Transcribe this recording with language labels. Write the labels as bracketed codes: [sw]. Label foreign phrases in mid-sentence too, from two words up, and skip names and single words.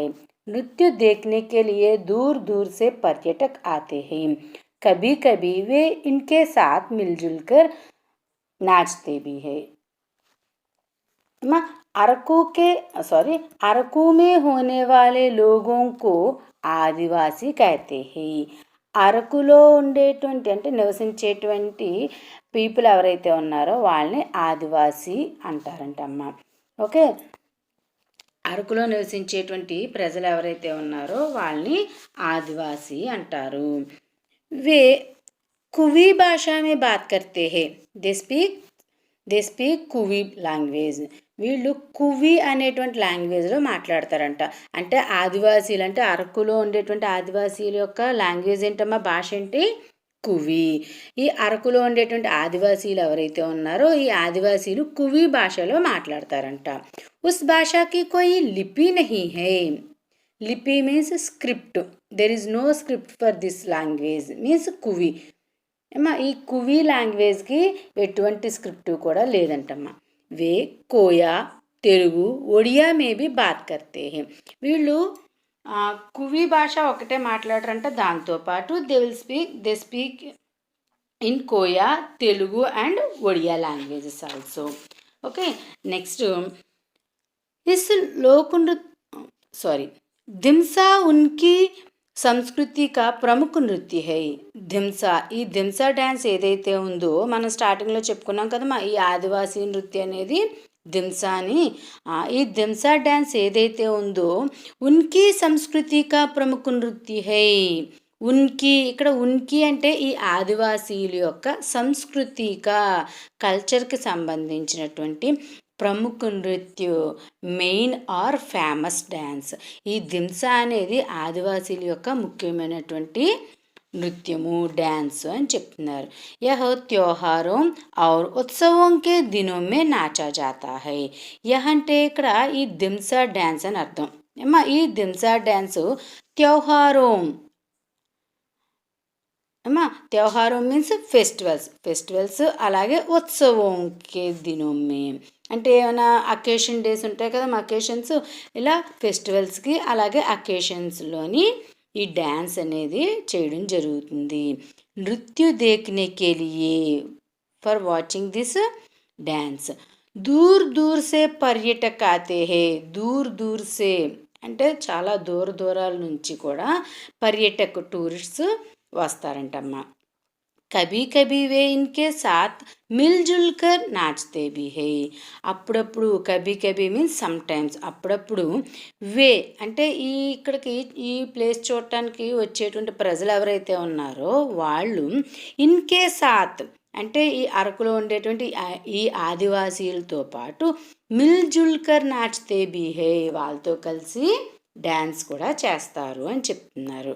[hi] नृत्य देखने के लिए दूर दूर से पर्यटक आते हैं. कभी कभी वे इनके साथ मिलजुल कर नाचते भी हैं. अरकू में होने वाले लोगों को आदिवासी कहते हैं. [te] అరకులో ఉండేటువంటి అంటే నివసించేటువంటి పీపుల్ ఎవరైతే ఉన్నారో వాళ్ళని ఆదివాసీ అంటారంటమ్మ. ఓకే, అరకులో నివసించేటువంటి ప్రజలు ఎవరైతే ఉన్నారో వాళ్ళని ఆదివాసీ అంటారు. [hi] वे कुवि भाषा में बात करते हैं. [en] they speak Kuvi language. [te] వీళ్ళు కువి అనేటువంటి లాంగ్వేజ్లో మాట్లాడతారంట. అంటే ఆదివాసీలు అంటే అరకులో ఉండేటువంటి ఆదివాసీల యొక్క లాంగ్వేజ్ ఏంటమ్మా, భాష ఏంటి? కువి. ఈ అరకులో ఉండేటువంటి ఆదివాసీలు ఎవరైతే ఉన్నారో ఈ ఆదివాసీలు కువి భాషలో మాట్లాడతారంట. [hi] उस भाषाकी कोई लिपि नहीं है. [en] lipi means script. there is no script for this language means Kuvi. [te] అమ్మా, ఈ కువి లాంగ్వేజ్కి ఎటువంటి స్క్రిప్ట్ కూడా లేదంటమ్మా. [hi] वे कोया, तेलुगु, ओड़िया मेबी बात करते हैं. [te] వీళ్ళు కువి భాష ఒకటే మాట్లాడరంట. [en] దాంతోపాటు they speak in Koya, Telugu and Odia languages also. okay, next is [hi] दिंसा उनकी संस्कृति का प्रमुख नृत्य है. [te] దింసా, ఈ దింసా డ్యాన్స్ ఏదైతే ఉందో మనం స్టార్టింగ్లో చెప్పుకున్నాం కదమ్మా, ఈ ఆదివాసీ నృత్యం అనేది దింసా అని. ఈ దింసా డ్యాన్స్ ఏదైతే ఉందో [hi] उनकी संस्कृति का प्रमुख नृत्य है. [te] ఉన్కి, ఇక్కడ ఉన్కి అంటే ఈ ఆదివాసీల యొక్క సంస్కృతిక కల్చర్కి సంబంధించినటువంటి ప్రముఖ నృత్య, [en] main or famous dance. [te] ఈ దింసా అనేది ఆదివాసీల యొక్క ముఖ్యమైనటువంటి నృత్యము, డ్యాన్స్ అని చెప్తున్నారు. [hi] यह त्योहारों और उत्सव के दिनों में नाचा जाता है. [te] యహ్ అంటే ఇక్కడ ఈ దింసా డ్యాన్స్ అని అర్థం. అమ్మా, ఈ దింసా డ్యాన్స్ త్యోహారోం అమ్మా, త్యోహారోం [en] means festivals, [te] అలాగే [hi] उत्सव के दिनों में [te] అంటే ఏమైనా [en] occasion days [te] ఉంటాయి కదా, అకేషన్స్, ఇలా ఫెస్టివల్స్కి అలాగే అకేషన్స్లోని ఈ డ్యాన్స్ అనేది చేయడం జరుగుతుంది. [hi] नृत्य देखने के लिए, [en] for watching this dance [hi] दूर दूर से पर्यटक आते हैं. दूर से [te] అంటే చాలా దూరాల నుంచి కూడా పర్యటక్ టూరిస్ట్స్ వస్తారంటమ్మా. [hi] कभी कभी वे इनके साथ मिलजुल कर नाचते भी है [te] అప్పుడప్పుడు [hi] कभी कभी [en] means some times [te] అప్పుడప్పుడు వే అంటే ఇక్కడికి ఈ ప్లేస్ చూడటానికి వచ్చేటువంటి ప్రజలు ఎవరైతే ఉన్నారో వాళ్ళు [hi] इनके साथ [te] అంటే ఈ అరకులో ఉండేటువంటి ఈ ఆదివాసీలతో పాటు [hi] मिलजुलकर नाचते भी हैं [te] వాళ్ళతో కలిసి డ్యాన్స్ కూడా చేస్తారు అని చెప్తున్నారు.